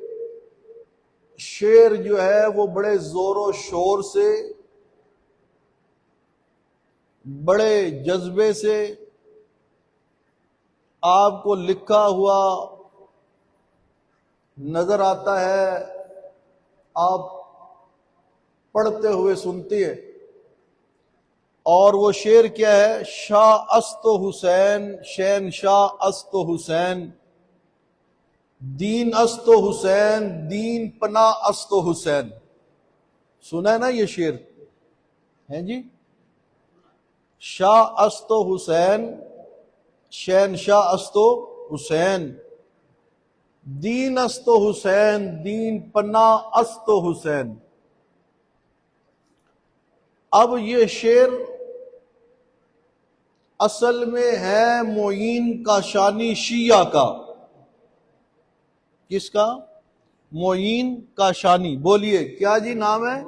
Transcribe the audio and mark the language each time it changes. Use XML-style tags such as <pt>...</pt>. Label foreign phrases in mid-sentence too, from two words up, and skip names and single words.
<ur>شعر جو ہے وہ بڑے زور و شور سے، بڑے جذبے سے آپ کو لکھا ہوا نظر آتا ہے، آپ پڑھتے ہوئے سنتے ہیں، اور وہ شعر کیا ہے؟</ur> <fa>شاہ است و حسین، شہن شاہ است و حسین، دین است و حسین، دین پناہ است و حسین۔</fa> <ur>سنا ہے نا یہ شعر؟ ہیں جی؟</ur> <fa>شاہ است و حسین، شہن شاہ است و حسین، دین است و حسین، دین پناہ است و حسین۔</fa> <ur>اب یہ شعر اصل میں ہے معین کاشانی شیعہ کا۔ کس کا؟ معین کاشانی۔ بولیے کیا جی نام ہے؟</ur>